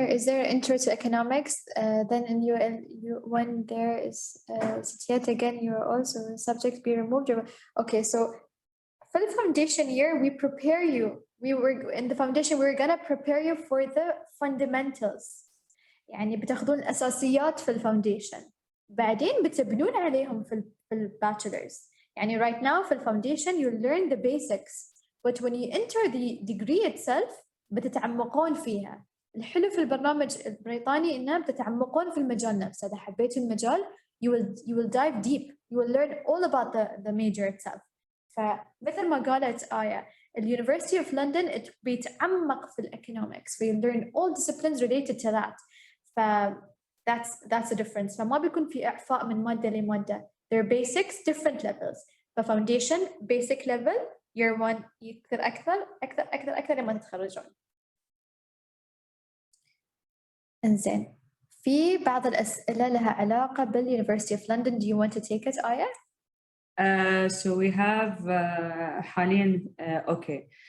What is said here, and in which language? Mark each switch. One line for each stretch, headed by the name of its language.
English: Is there intro to economics? Then in you when there is yet again, you're also subject be removed. Okay, so for the foundation year, we prepare you. We were in the foundation. We're gonna prepare you for the fundamentals.
Arabic: يعني بتاخدون الأساسيات في الفاونديشن. بعدين بتبنون عليهم في البachelors. يعني
English: right now
Arabic: في الفاونديشن
English: you learn the basics, but when you enter the degree itself
Arabic: بتتعمقون فيها. الحلو في البرنامج البريطاني إنه بتتعمقون في المجال نفسه. إذا حبيتوا المجال
English: you will dive deep. You will learn all about the major itself.
Arabic: فمثل ما قالت آية, the University of London بيتعمق في economics.
English: So you learn all disciplines related to that. That's the difference.
Arabic: فما بيكون في إعفاء من مادة لمادة.
English: They're basics, different levels. Foundation, basic level, year 1
Arabic: يكثر أكثر لما تتخرجون. إنزين. في بعض الأسئلة لها علاقة بالUniversity of London.
English: Do you want to take it, Aya? So we have
Arabic: حاليا
English: okay.